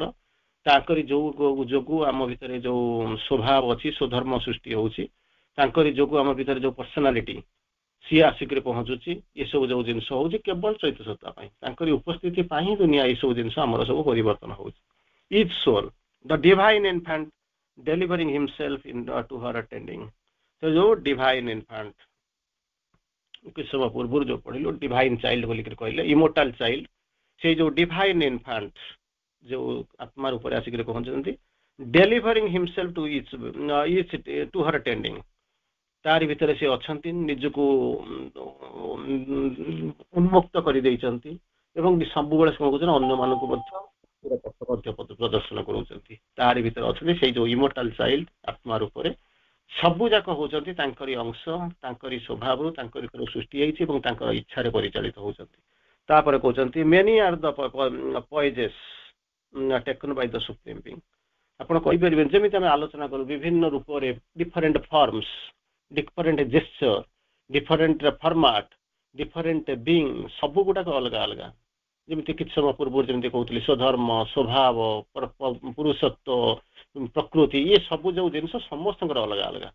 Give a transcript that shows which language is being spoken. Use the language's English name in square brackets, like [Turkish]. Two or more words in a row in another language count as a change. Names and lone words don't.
[Odia] ତାଙ୍କରି ଯୋଉ ଯୋଗୁ ଆମ ଭିତରେ ଯୋଉ ସ୍ୱଭାବ ଅଛି, ସ୍ୱଧର୍ମ ସୃଷ୍ଟି ହଉଛି, ତାଙ୍କରି ଯୋଗୁ ଆମ ଭିତରେ ଯୋଉ ପର୍ସନାଲିଟି ସିଏ ଆସିକରି ପହଞ୍ଚୁଛି, ଏସବୁ ଯୋଉ ଜିନିଷ ହଉଛି କେବଳ ଚୈତ୍ୟ ସତ୍ତା ପାଇଁ, ତାଙ୍କରି ଉପସ୍ଥିତି ପାଇଁ ହିଁ ଦୁନିଆ ଏସବୁ ଜିନିଷ ଆମର ସବୁ ପରିବର୍ତ୍ତନ ହଉଛି। [English] each soul the divine infant delivering himself to her attending। [Odia] ତ ଯୋଉ [English] divine infant [Odia] କିଛି ସମୟ ପୂର୍ବରୁ ଯୋଉ ପଢିଲୁ [English] divine child [Odia] ବୋଲିକରି କହିଲେ, [English] immortal child, [Odia] ସେଇ ଯୋଉ [English] divine infant [Odia] ଯୋଉ ଆତ୍ମା ରୂପରେ ଆସିକରି ପହଞ୍ଚୁଛନ୍ତି, [English] delivering himself to her attending, [Odia] ତାରି ଭିତରେ ସେ ଅଛନ୍ତି, ନିଜକୁ ଉନ୍ମୁକ୍ତ କରିଦେଇଛନ୍ତି ଏବଂ ସବୁବେଳେ କଣ କରୁଛନ୍ତି ଅନ୍ୟମାନଙ୍କୁ ମଧ୍ୟ ପ୍ରଦର୍ଶନ କରୁଛନ୍ତି। ତାରି ଭିତରେ ଅଛନ୍ତି ସେଇ ଯୋଉ [English] immortal child [Odia] ଆତ୍ମା ରୂପରେ, ସବୁ ଯାକ ହଉଛନ୍ତି ତାଙ୍କରି ଅଂଶ, ତାଙ୍କରି ସ୍ୱଭାବରୁ ତାଙ୍କରି ସୃଷ୍ଟି ହେଇଛି ଏବଂ ତାଙ୍କର ଇଚ୍ଛାରେ ପରିଚାଳିତ ହଉଛନ୍ତି। ତାପରେ କହୁଛନ୍ତି [English] many are the poises taken by the supreme being। [Odia] ଆପଣ କହିପାରିବେ ଯେମିତି ଆମେ ଆଲୋଚନା କରୁ ବିଭିନ୍ନ ରୂପରେ, [English] different forms, different gesture, different format, different being, [Odia] ସବୁ ଗୁଡାକ ଅଲଗା ଅଲଗା। ଯେମିତି କିଛି ସମୟ ପୂର୍ବରୁ ଯେମିତି କହୁଥିଲି ସ୍ୱଧର୍ମ, ସ୍ୱଭାବ, ପୁରୁଷତ୍ୱ, ପ୍ରକୃତି, ଇଏ ସବୁ ଯୋଉ ଜିନିଷ ସମସ୍ତଙ୍କର ଅଲଗା ଅଲଗା।